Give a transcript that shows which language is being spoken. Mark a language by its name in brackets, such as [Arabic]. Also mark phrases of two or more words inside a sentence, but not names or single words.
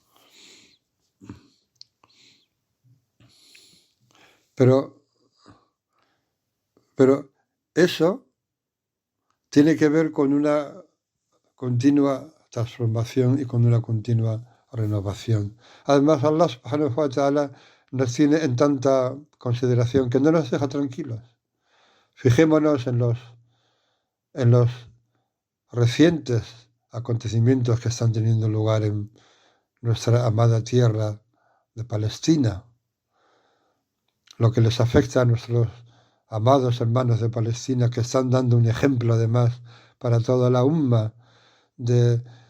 [Spanish] Pero eso tiene que ver con una continua transformación y con una continua renovación. Además, [Arabic] الله سبحانه وتعالى [Spanish] nos tiene en tanta consideración que no nos deja tranquilos. Fijémonos en los recientes acontecimientos que están teniendo lugar en nuestra amada tierra de Palestina, lo que les afecta a nuestros amados hermanos de Palestina, que están dando un ejemplo además para toda la umma de